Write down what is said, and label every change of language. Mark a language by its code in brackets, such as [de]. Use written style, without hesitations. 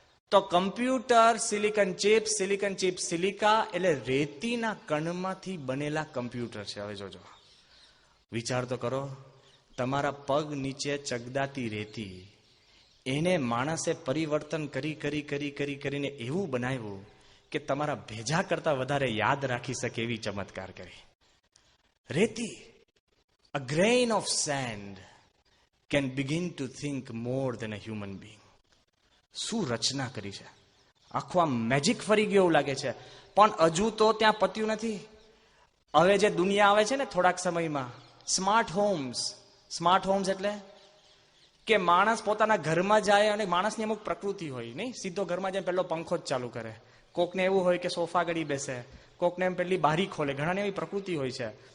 [gu] તો computer silicon chips, silicon chips silica એટલે રેતીના કણમાંથી બનેલા કમ્પ્યુટર છે. હવે જોજો, વિચાર તો કરો. તમારા પગ નીચે ચગદાતી રેતી, એને માણસે પરિવર્તન કરીને એવું બનાવ્યું કે તમારા ભેજા કરતા વધારે યાદ રાખી શકે એવી ચમત્કાર કરી. રેતી, [en] a grain of sand can begin to think more than a human being. [gu] શું રચના કરી છે! આખું આ મેજિક ફરી ગયું એવું લાગે છે. પણ હજુ તો ત્યાં પત્યું નથી. હવે જે દુનિયા આવે છે ને થોડાક સમયમાં, સ્માર્ટ હોમ્સ એટલે કે માણસ પોતાના ઘરમાં જાય અને માણસની અમુક પ્રકૃતિ હોય નહીં, સીધો ઘરમાં જાય પહેલો પંખો જ ચાલુ કરે, કોકને એવું હોય કે સોફા ગળી બેસે, કોકને એમ પેલી બારી ખોલે, ઘણાને એવી પ્રકૃતિ હોય છે.